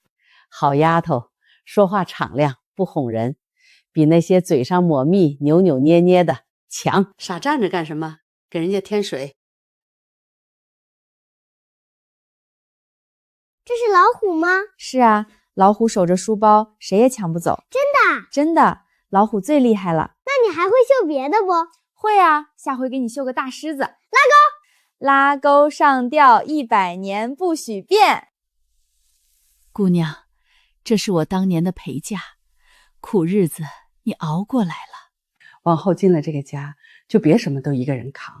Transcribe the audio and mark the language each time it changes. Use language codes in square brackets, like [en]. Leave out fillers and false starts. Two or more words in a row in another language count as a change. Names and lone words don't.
[zh] 好丫頭，說話敞亮，不哄人，比那些嘴上抹蜜、扭扭捏捏的強。傻站着幹什麼？給人家添水。這是老虎嗎？是啊，老虎守着書包，誰也搶不走。真的？真的，老虎最厲害了。那你還會繡別的不？會啊，下回給你繡個大獅子。拉鈎，拉鈎上吊100年不許變。姑娘，這是我當年的陪嫁，苦日子你熬過來了。往後進了這個家，就別什麼都一個人扛。